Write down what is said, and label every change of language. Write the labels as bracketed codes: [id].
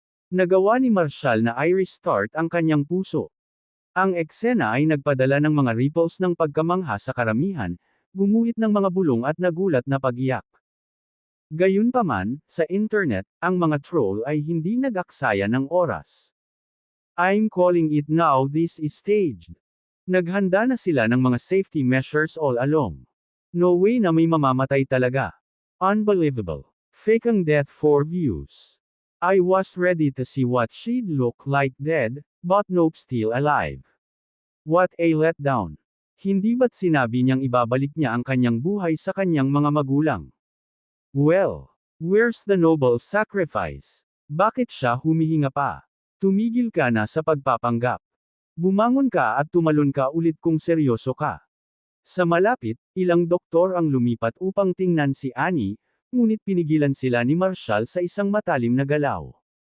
[tl] Nagawa ni Marshall na i-restart ang kanyang puso. Ang eksena ay nagpadala ng mga ripples ng pagkamangha sa karamihan, gumuhit ng mga bulong at nagulat na pag-iyak. Gayunpaman, sa internet, ang mga troll ay hindi nag-aksaya ng oras. [en] I'm calling it now, this is staged. [tl] Naghanda na sila ng mga safety measures [en] all along. No way [tl] na may mamamatay talaga. [en] Unbelievable. Fake ang death for views. I was ready to see what she'd look like dead, but nope, still alive. What a letdown. [tl] Hindi ba't sinabi niyang ibabalik niya ang kanyang buhay sa kanyang mga magulang? [en] Well, where's the noble sacrifice? [tl] Bakit siya humihinga pa? Tumigil ka na sa pagpapanggap. Bumangon ka at tumalon ka ulit kung seryoso ka. Sa malapit, ilang doktor ang lumipat upang tingnan si Annie, ngunit pinigilan sila ni Marshall sa isang matalim na galaw.